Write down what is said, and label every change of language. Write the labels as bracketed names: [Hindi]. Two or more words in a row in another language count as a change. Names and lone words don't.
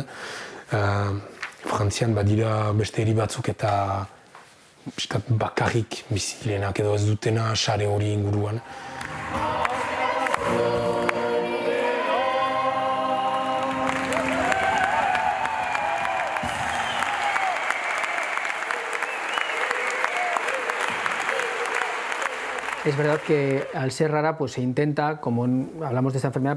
[Basque] Frantzian badira beste hiri batzuk eta bakarrik bizi direnak edo ez dutena sare hori inguruan. [Spanish] Es verdad que al ser rara pues se intenta, como hablamos de esta enfermedad,